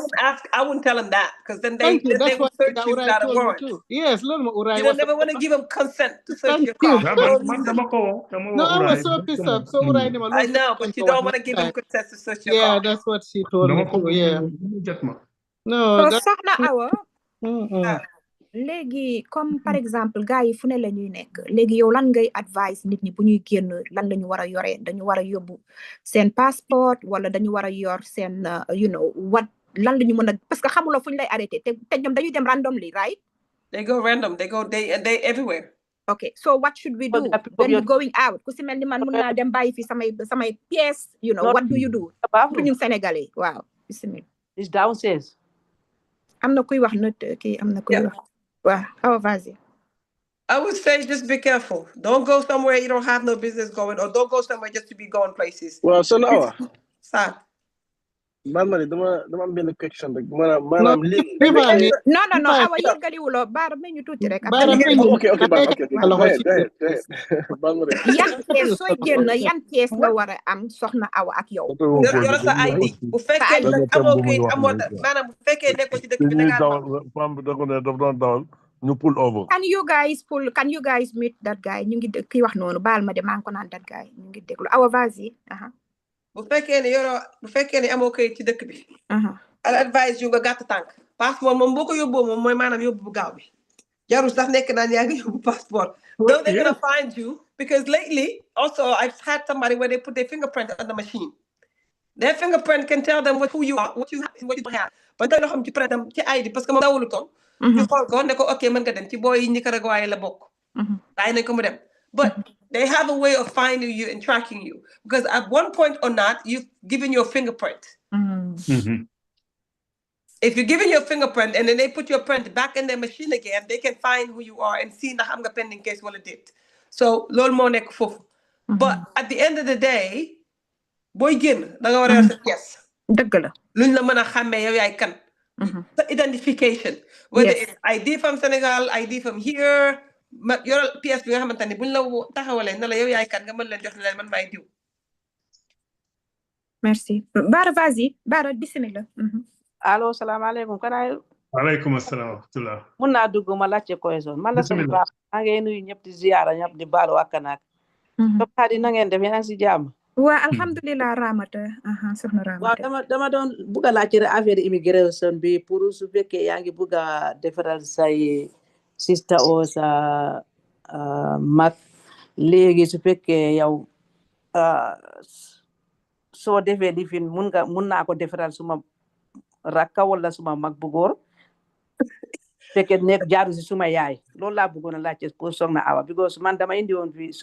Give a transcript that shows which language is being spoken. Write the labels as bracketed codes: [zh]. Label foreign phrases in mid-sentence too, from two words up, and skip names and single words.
[en] I wouldn't tell him that because then they would search you without a warrant. Yes, you don't never want to give them consent to search your car. No, I was so pissed off. So I know, but you don't want to give them consent to search your car. Yeah, that's what she told me too. Yeah. No, so soxna Awa. [wo] Léegi [fr] comme par exemple [wo] gars yi fu ne la ñuy nekk léegi yow lan ngay advice nit ñi bu ñuy génn lan la ñu war a yore dañu war a yóbbu seen passeport wala dañu war a yor seen lan la ñu mën a [fr] parce que [wo] xamuloo fu ñu lay arrêté te ñoom dañuy dem [en] randomly, right? They go random. They everywhere. Okay, so what should we do when you're going out? [wo] Ku si mel ni man mun naa dem bàyyi fi samay pièces, [en] what do you do? [wo] Pour ñun Sénégalais, waaw. [en] It's downstairs. [wo] Am na kuy wax not kii am na kuy wax. [fr] Wow, vas-y. [en] I would say just be careful. Don't go somewhere you don't have no business going, or don't go somewhere just to be going places. Well, so now, Sad. [wo] dama am benn question rek maanaam léegi. non awa yeggali baara may ñu tuuti rek après [en] ok go ahead [wo] yan kees sooy génn yan kees nga war a am soxna awa ak yow yor sa ID bu fekkee nag amoo kayit amoo maanaam bu fekkee nekkoo ci dëkk bi da ngaa femme bi da ko ne daf doon dawal ñu pull over. [en] can you guys meet that guy [wo] ñu ngi kii wax noonu baal ma de maa ngi ko naan [en] that guy [wo] ñu ngi déglu awa vas-y bu fekkee ne amoo kayit ci dëkk bi [en] I'll advise you [wo] nga gàtt tànk passeport moom boo ko yóbboo moom mooy maanaam yóbbu bu gaaw bi jarul sax nekk naan yaa ngi yóbbu passeport [en] though they're gonna find you because lately also I've had somebody where they put their fingerprint on the machine. Their fingerprint can tell them who you are, what you have. But they don't have to print them [wo] ci ID [fr] parce que [wo] moom dawulu toon ñu xool ko ne ko ok mën nga dem ci booy yi Nicaragua la bokk bàyyi nañ ko mu dem [en] but they have a way of finding you and tracking you because at one point or not you've given your fingerprint. If you're giving your fingerprint and then they put your print back in their machine again, they can find who you are and see [wo] ndax am nga [en] pending case [wo] wala déet. So loolu moo nekk foofu. [en] But at the end of the day [wo] booy génn da nga war a yor sa pièce. dëgg la luñ la mën a xàmmee yow yaay kan. sa identification. [en] whether it's ID from Senegal, ID from here [wo] yoral pièce bi nga xamante ni buñ la taxawalee na la yow yaay kan nga mën leen jox leen man maay diw. [fr] Merci. Bara vas-y Bara bismillah. [wo] allo salaamaaleykum kanaay. [ar] وعليكم السلام ورحمة الله. [wo] mun naa dugg ma laajte question man la sama baax maa ngi nuyu ñëpp di ziyaara ñëpp di baalu ak kanaak. Soxna di na ngeen def yéen a ngi si jàmm. waa alhamdulilah Ramata soxna Ramata. waaw dama doon bugg a laajte [fr] affaire immigration [wo] bi pour su fekkee yaa ngi bugg a defaral say sister o sa mag léegi su fekkee yow soo defee lifin mun naa ko defaral suma rakka wala suma mag bu góor fekkee nekk jaaru si suma yaay loolu laa bëggoon a laajte pour soxna Awa because man dama indi woon fi